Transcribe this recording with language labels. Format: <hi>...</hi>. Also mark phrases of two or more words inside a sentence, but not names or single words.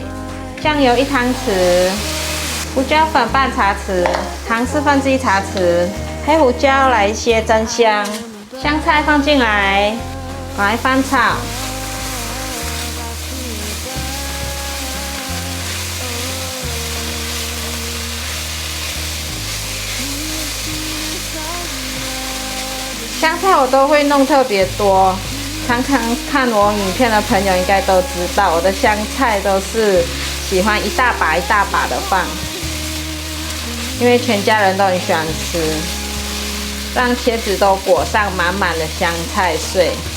<zh>醬油1湯匙，胡椒粉半茶匙，糖1/4茶匙， 黑胡椒來一些增香，香菜放進來，來翻炒。香菜我都会弄特別多，常常看我影片的朋友應該都知道，我的香菜都是喜歡一大把一大把的放，因為全家人都很喜歡吃，讓茄子都裹上滿滿的香菜碎。</zh>